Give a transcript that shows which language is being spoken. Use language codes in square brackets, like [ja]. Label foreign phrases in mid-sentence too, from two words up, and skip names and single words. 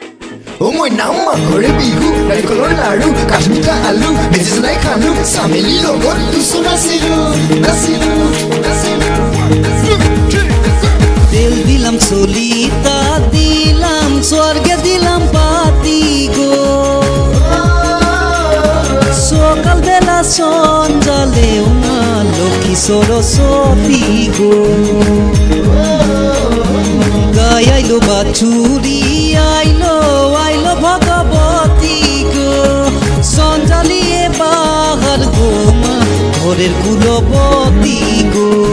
[as] মই নাম মাঘৰে বিহু নাৰিকলৰ লাৰু কাঠমিঠা আলু মেজি জ্বলাই খালো চামেলি লগত তুচো নাচিলো [bn] তেল দিলাম চলিতা দিলাম স্বর্গে দিলাম পাতি গো সকাল বেলা সঞ্জালে মা লক্ষ্মী সরস্বতী গো গাই আইলো বাছুরি আইলো আইলো ভগবতী গো সঞ্জালিয়ে বাহার গো মা ঘরের কুলবতী গো